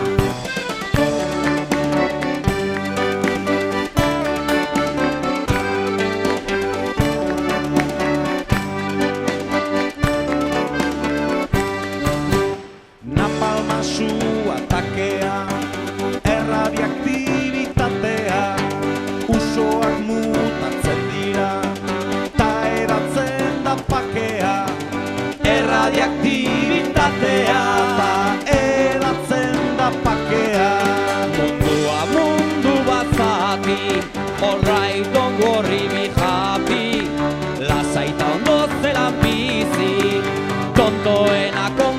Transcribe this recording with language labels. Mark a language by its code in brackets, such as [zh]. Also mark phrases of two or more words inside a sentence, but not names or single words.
[eu] Napalma su atakea, erradiaktibitatea, usoak mutatzen dira, ta edatzen da pakea. Erradiaktibitatea, ta edatzen da pakea. Mundua mundu bat zati, [en] alright, don't worry, be happy, [eu] lasaita ondo zelan bizi, tontoenak